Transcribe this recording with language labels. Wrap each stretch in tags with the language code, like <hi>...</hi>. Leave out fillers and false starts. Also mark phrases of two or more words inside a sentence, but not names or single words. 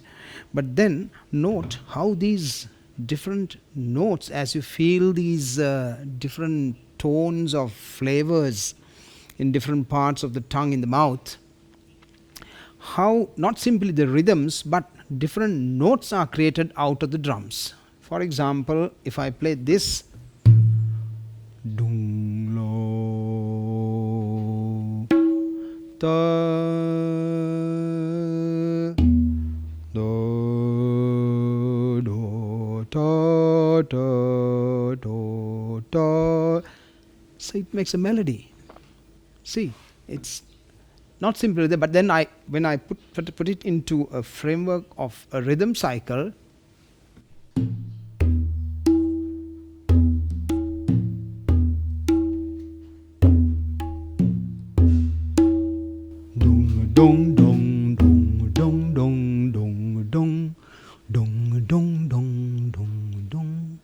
<en>But then note how these different notes, as you feel these different tones of flavors in different parts of the tongue in the mouth, how not simply the rhythms but different notes are created out of the drums. For example, if I play this, dung lo ta do do ta ta do ta, so it makes a melody. See, it's not simply there, but then when I put it into a framework of a rhythm cycle, dong dong dong dong dong dong dong dong dong dong dong dong.</en>